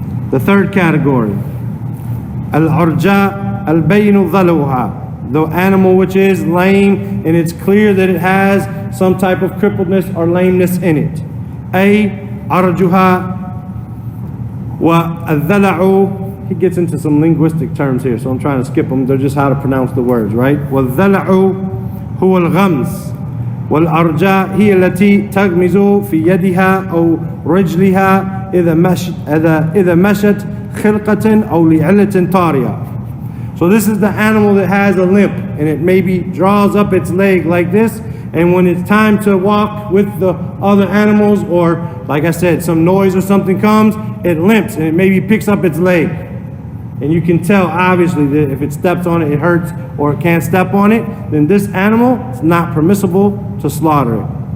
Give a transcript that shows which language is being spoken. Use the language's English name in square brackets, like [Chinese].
[English] The third category, [Arabic] al-arja al-baynu dhaluha, [English] the animal which is lame and it's clear that it has some type of crippledness or lameness in it. [Arabic] Arjuha wa al-dhala'u. [English] He gets into some linguistic terms here, so I'm trying to skip them. They're just how to pronounce the words, right? [Arabic] Wal-dhala'u huwa al-ghams. والأرجاء هي التي تغمز في يدها أو رجلها إذا مشت خلقة أو لعلة طارئة. [English] So this is the animal that has a limp, and it maybe draws up its leg like this, and when it's time to walk with the other animals, or like I said, some noise or something comes, it limps and it maybe picks up its leg. And you can tell obviously that if it steps on it, it hurts, or it can't step on it, then this animal is not permissible to slaughter it.